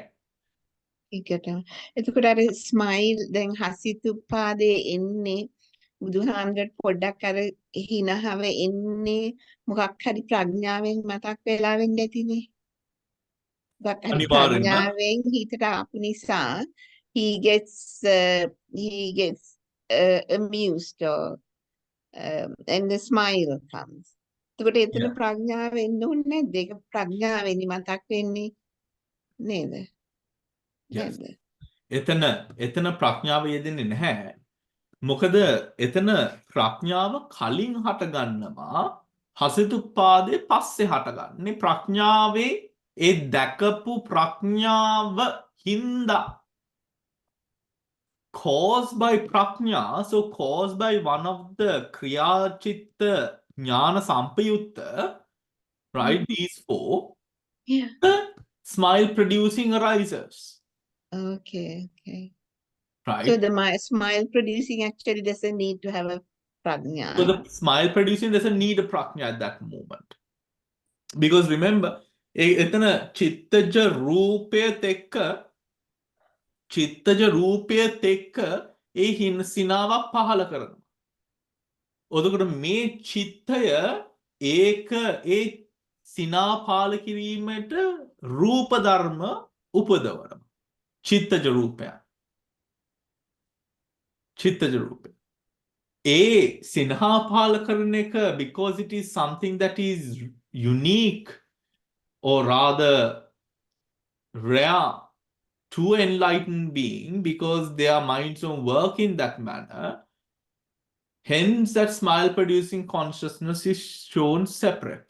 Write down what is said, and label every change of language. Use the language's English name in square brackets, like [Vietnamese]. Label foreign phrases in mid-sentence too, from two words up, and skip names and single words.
[Sinhala] ඒකට එතකොට අර ස්මයිල් දැන් හසිතුප්පාදේ එන්නේ බුදුහාමුදුරුවෝ පොඩ්ඩක් අර හිනහව එන්නේ මොකක් හරි ප්‍රඥාවෙන් මතක් වෙලා වෙන්න ඇතිනේ. මොකක් හරි ප්‍රඥාවෙන් හිතට ආපු නිසා [English] he gets amused or and the smile comes. [Sinhala] එතකොට එතන ප්‍රඥාව වෙන්න ඕනේ නැද්ද? ඒක ප්‍රඥාවෙන් මතක් වෙන්නේ නේද? එතන ප්‍රඥාව යෙදෙන්නේ නැහැ. මොකද එතන ප්‍රඥාව කලින් හටගන්නවා හසිතුප්පාදේ පස්සේ හටගන්නේ ප්‍රඥාවේ ඒ දැකපු ප්‍රඥාව හින්දා [English] caused by prajna so caused by one of the kriyachitta jnana sampayutta right these four the smile producing arises okay right so the smile producing actually doesn't need to have a prajna so the smile producing doesn't need a prajna at that moment because remember [Sinhala] එතන චිත්තජ රූපයත් එක්ක ඒ සිනාවක් පහළ කරනවා. ඔතකොට මේ චිත්තය ඒක ඒ සිනා පාල කිරීමට රූප ධර්ම උපදවනවා. චිත්තජ රූපය. සිනහා පහළ කරන එක [English] because it is something that is unique or rather rare to enlightened being because their minds don't work in that manner. Hence, that smile producing consciousness is shown separately.